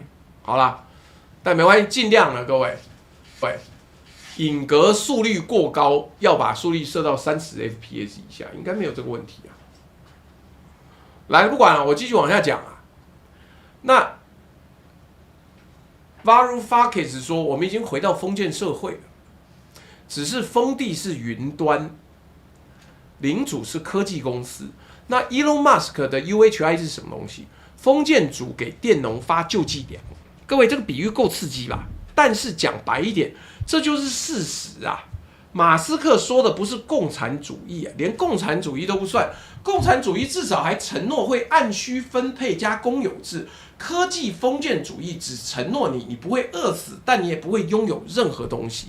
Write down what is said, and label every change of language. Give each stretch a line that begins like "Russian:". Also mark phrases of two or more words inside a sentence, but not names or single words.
Chinese: 好啦，但沒關係，盡量了，各位。對，影格速率過高，要把速率設到30 FPS 以下，應該沒有這個問題啊。來，不管了，我繼續往下講啊。那 Varoufakis 說，我們已經回到封建社會了，只是封地是雲端，領主是科技公司。那 Elon Musk 的 UHI 是什麼東西？封建主給佃農發救濟糧。各位，這個比喻夠刺激吧？但是講白一點，這就是事實啊。馬斯克說的不是共產主義啊，連共產主義都不算。共產主義至少還承諾會按需分配加公有制，科技封建主義只承諾你不會餓死，但你也不會擁有任何東西。